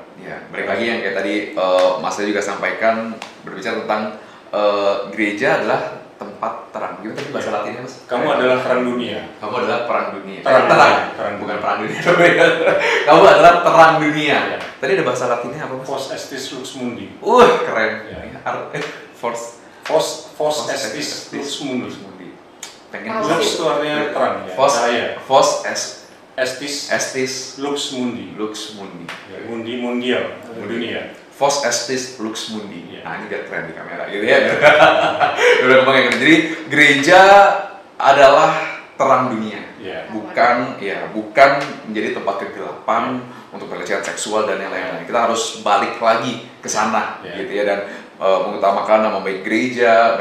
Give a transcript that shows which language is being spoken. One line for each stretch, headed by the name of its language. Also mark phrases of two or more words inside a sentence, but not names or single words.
Indonesian: Balik lagi yang kayak tadi Mas Leo juga sampaikan, berbicara tentang gereja adalah tempat terang. Gimana tadi bahasa Latinnya, Mas? Kamu adalah terang dunia. Kamu adalah perang dunia. Terang, bukan perang dunia. Kamu adalah terang dunia. Tadi ada bahasa Latinnya apa, Mas?
Latin: Fos estis lux mundi.
Indonesian: Keren.
Latin: Fos estis lux mundi.
Indonesian: Pengen lux itu artinya terang ya.
Latin: Fos estis lux mundi. Mundi mundial, dunia. Fos estis lux mundi.
Indonesian: Nah, ini biar keren di kamera gitu ya. Udah kebayang. Jadi gereja adalah terang dunia. Bukan menjadi tempat kegelapan untuk pelecehan seksual dan yang lain-lain. Kita harus balik lagi ke sana gitu ya, dan mengutamakan nama baik gereja.